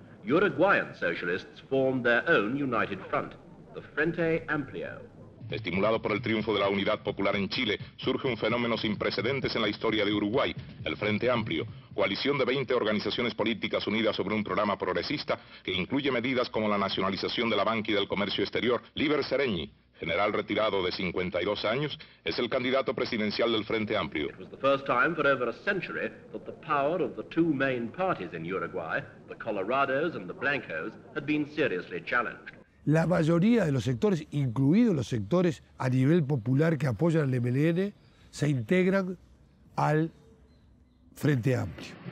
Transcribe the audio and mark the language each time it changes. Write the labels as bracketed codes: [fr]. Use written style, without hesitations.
[en] Uruguayan socialists formed their own united front, the Frente Amplio. [es] Estimulado por el triunfo de la unidad popular en Chile, surge un fenómeno sin precedentes en la historia de Uruguay, el Frente Amplio, coalición de 20 organizaciones políticas unidas sobre un programa progresista que incluye medidas como la nacionalización de la banca y del comercio exterior. Líber Seregni, general retirado de 52 años, es el candidato presidencial del Frente Amplio. [en] It was the first time for over a century that the power of the two main parties in Uruguay, the Colorados and the Blancos, had been seriously challenged. [es] La mayoría de los sectores, incluidos los sectores a nivel popular que apoyan al MLN, se integran al Frente Amplio.